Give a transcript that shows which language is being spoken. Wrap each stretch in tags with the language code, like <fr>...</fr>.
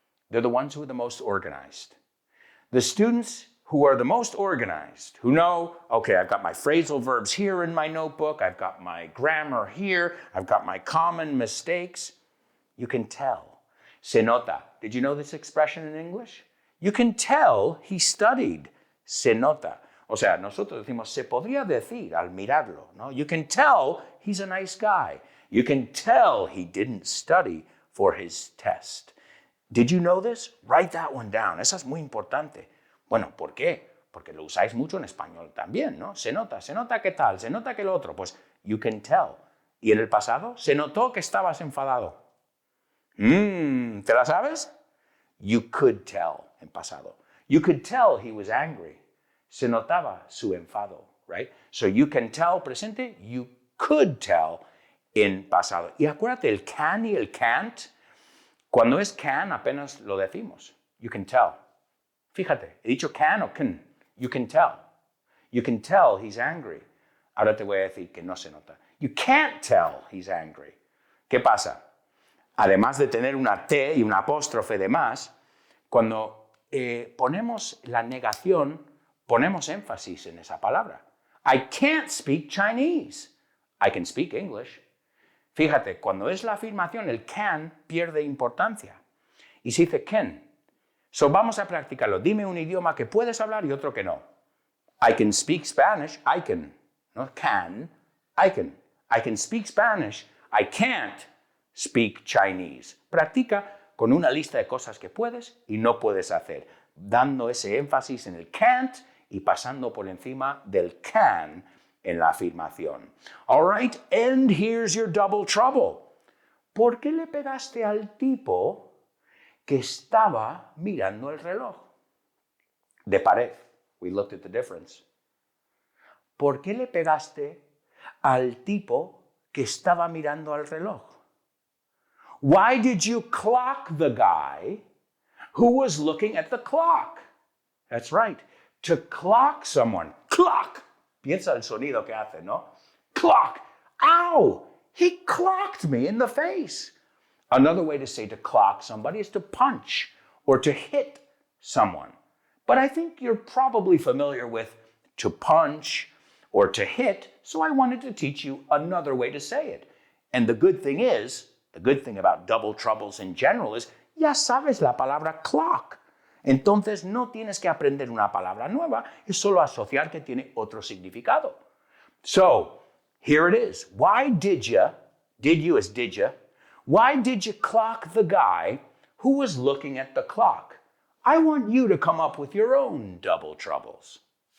<en>They're the ones who are the most organized. The students who are the most organized, who know, okay, I've got my phrasal verbs here in my notebook, I've got my grammar here, I've got my common mistakes. You can tell.</en> <es>Se nota.</es> <en>Did you know this expression in English? You can tell he studied.</en> <es>Se nota. O sea, nosotros decimos, se podría decir al mirarlo, ¿no?</es> <en>You can tell he's a nice guy. You can tell he didn't study for his test. Did you know this? Write that one down.</en> <es>Esa es muy importante. Bueno, ¿por qué? Porque lo usáis mucho en español también, ¿no? Se nota qué tal, se nota que lo otro. Pues,</es> <en>you can tell.</en> <es>¿Y en el pasado? Se notó que estabas enfadado. ¿Te la sabes?</es> <en>You could tell</en> <es>en pasado.</es> <en>You could tell he was angry.</en> <es>Se notaba su enfado,</es> <en>right? So you can tell presente, you could tell</en> <es>en pasado. Y acuérdate, el can y el can't, cuando es can apenas lo decimos.</es> <en>You can tell.</en> <es>Fíjate, he dicho</es> <en>can o can. You can tell. You can tell he's angry.</en> <es>Ahora te voy a decir que no se nota.</es> <en>You can't tell he's angry.</en> <es>¿Qué pasa? Además de tener una T y una apóstrofe de más, cuando ponemos la negación, ponemos énfasis en esa palabra.</es> <en>I can't speak Chinese. I can speak English.</en> <es>Fíjate, cuando es la afirmación, el can pierde importancia. Y se dice can. So vamos a practicarlo. Dime un idioma que puedes hablar y otro que no.</es> <en>I can speak Spanish. I can. No can. I can. I can speak Spanish. I can't speak Chinese.</en> <es>Practica con una lista de cosas que puedes y no puedes hacer, dando ese énfasis en el can't y pasando por encima del can en la afirmación.</es> <en>All right, and here's your double trouble.</en> <es>¿Por qué le pegaste al tipo que estaba mirando el reloj? De pared.</es> <en>We looked at the difference.</en> <es>¿Por qué le pegaste al tipo que estaba mirando al reloj?</es> <en>Why did you clock the guy who was looking at the clock? That's right. To clock someone. Clock.</en> <es>Piensa el sonido que hace, ¿no?</es> <en>Clock. Ow! He clocked me in the face. Another way to say to clock somebody is to punch or to hit someone. But I think you're probably familiar with to punch or to hit, so I wanted to teach you another way to say it. And the good thing about double troubles in general is,</en> <es>ya sabes la palabra</es> <en>clock.</en> <es>Entonces no tienes que aprender una palabra nueva, es solo asociar que tiene otro significado.</es> <en>So, here it is. Why did you clock the guy who was looking at the clock? I want you to come up with your own double troubles.</en>